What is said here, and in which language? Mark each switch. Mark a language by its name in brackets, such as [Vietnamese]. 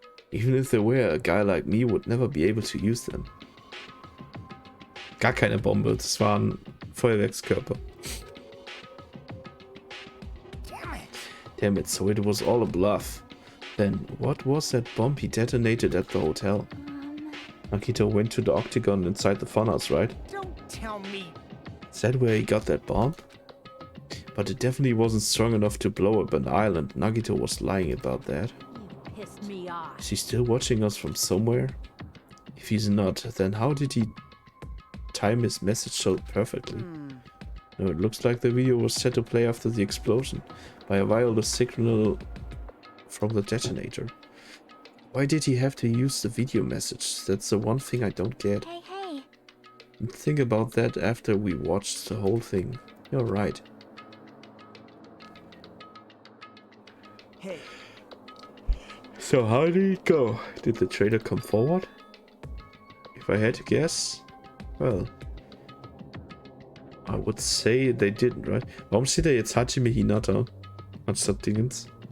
[English] Even if there were, a guy like me would never be able to use them. [German] Gar keine Bombe, das war ein Feuerwerkskörper. [English] Damn it, so it was all a bluff. Then, what was that bomb he detonated at the hotel? Nagito went to the octagon inside the funhouse, right? Don't tell me. Is that where he got that bomb? But it definitely wasn't strong enough to blow up an island. Nagito was lying about that. You pissed me off. Is he still watching us from somewhere? If he's not, then how did he time his message so perfectly? No, it looks like the video was set to play after the explosion by a wireless signal from the detonator. Why did he have to use the video message? That's the one thing I don't get. hey. And think about that after we watched the whole thing. You're right. Hey. So how did it go? Did the traitor come forward? If I had to guess, well, I would say they didn't, right? [German] Warum steht da jetzt Hajime Hinata anstatt Dingens?